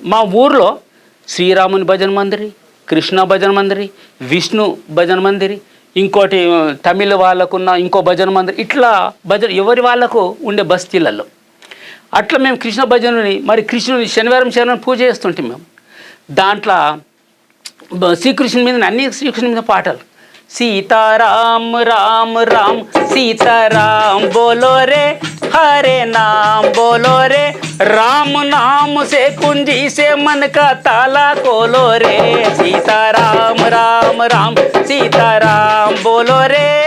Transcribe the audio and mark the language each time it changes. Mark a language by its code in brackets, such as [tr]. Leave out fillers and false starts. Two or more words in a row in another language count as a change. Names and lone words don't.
[te] మా ఊర్లో శ్రీరాముని భజన మందిరి, కృష్ణ భజన మందిరి, విష్ణు భజన మందిరి, ఇంకోటి తమిళ వాళ్ళకున్న ఇంకో భజన మందిరి, ఇట్లా ఎవరి వాళ్ళకు ఉండే బస్తీలలో. అట్లా మేము కృష్ణ భజనని శనివారం పూజ చేస్తుంటాం మేము. దాంట్లో శ్రీకృష్ణుని మీద అన్ని శ్రీకృష్ణుని మీద పాటలు. [hi] सीताराम राम राम सीताराम बोलो रे, हरे नाम बोलो रे, राम नाम से कुंजी से मन का ताला खोलो रे, सीताराम राम राम सीताराम बोलो रे,